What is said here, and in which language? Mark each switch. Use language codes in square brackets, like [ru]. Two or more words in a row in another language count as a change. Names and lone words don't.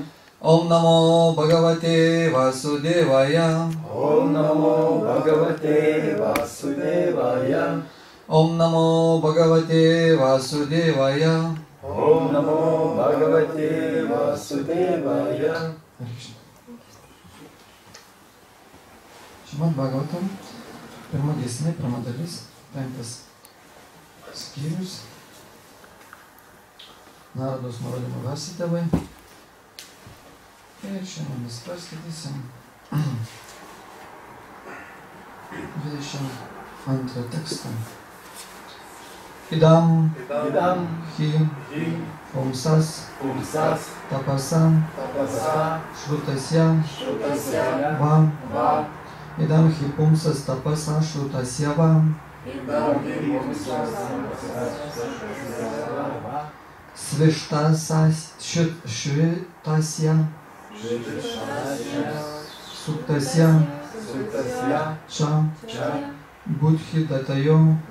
[sa] ॐ नमो भगवते वासुदेवाय. ॐ नमो भगवते वासुदेवाय. ॐ नमो भगवते वासुदेवाय. ॐ नमो भगवते वासुदेवाय. [lt] Šrimad Bhagavatam, pirma giesmė, pirma dalis, 5 skyrius. Narados nurodymo Vasudevai. Ir šiandien mes paskaitysim 22 tekstą. [sa] इदम् हि पुंसस् तपसम् श्रुतस्य वम्. इदम् हि पुंसस् तपसा श्रुतस्य वम्. स्विष्टस्य सूक्तस्य च बुद्धि दतयो